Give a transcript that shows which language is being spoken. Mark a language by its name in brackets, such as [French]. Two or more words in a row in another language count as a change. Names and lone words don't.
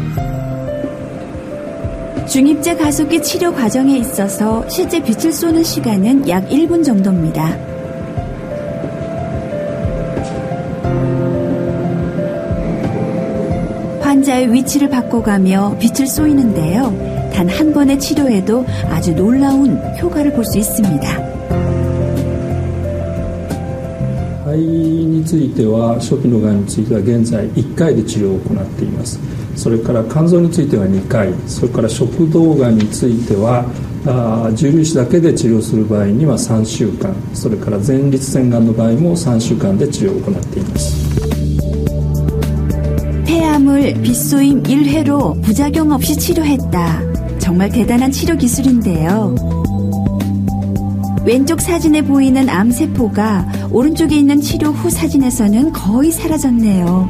[Korean] 중입자 가속기 치료 과정에 있어서 실제 빛을 쏘는 시간은 약 1분 정도입니다. 환자의 위치를 바꿔가며 빛을 쏘이는데요. 단 한 번의 치료에도 아주 놀라운 효과를 볼 수 있습니다. [Japanese] 肺については初期のがんについては現在1回で治療を行っています。それから肝臓については2回、それから食道がんについては重粒子だけで治療する場合には3週間、それから前立腺がんの場合も3週間で治療を行っています。 [Korean] 폐암을 빛쏘임 1회로 부작용 없이 치료했다. 정말 대단한 치료 기술인데요. 왼쪽 사진에 보이는 암세포가 오른쪽에 있는 치료 후 사진에서는 거의 사라졌네요.